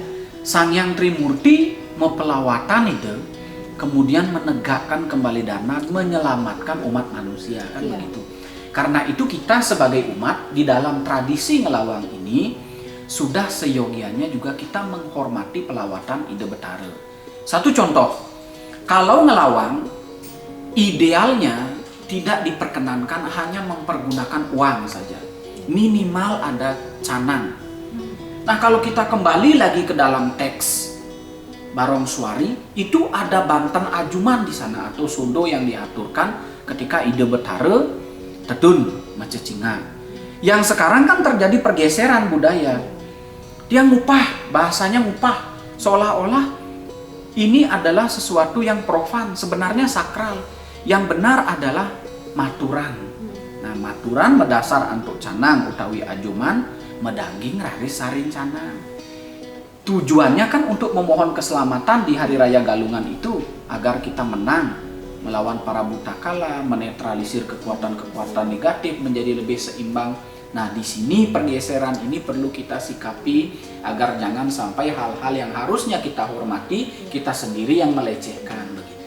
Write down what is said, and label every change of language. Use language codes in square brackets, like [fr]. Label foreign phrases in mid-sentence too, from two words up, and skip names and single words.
[id] Sang Hyang Trimurti mempelawatan itu, kemudian menegakkan kembali Dharma, menyelamatkan umat manusia kan begitu. Karena itu kita sebagai umat di dalam tradisi ngelawang ini sudah seyogianya juga kita menghormati pelawatan ide Betara. Satu contoh, kalau ngelawang idealnya tidak diperkenankan hanya mempergunakan uang saja, minimal ada canang. Nah kalau kita kembali lagi ke dalam teks Barong Swari, itu ada banten ajuman di sana atau sundo yang diaturkan ketika ide Betara [ban] tedun macecinga. [id] Yang sekarang kan terjadi pergeseran budaya. Dia ngupah, bahasanya ngupah, seolah-olah ini adalah sesuatu yang profan, sebenarnya sakral. Yang benar adalah maturan. [ban] Nah, maturan medasar antuk canang utawi ajuman, medaging raris sarin canang. [id] Tujuannya kan untuk memohon keselamatan di Hari Raya Galungan itu, agar kita menang melawan para buta kala, menetralisir kekuatan-kekuatan negatif menjadi lebih seimbang. Nah, di sini pergeseran ini perlu kita sikapi agar jangan sampai hal-hal yang harusnya kita hormati, kita sendiri yang melecehkan begitu.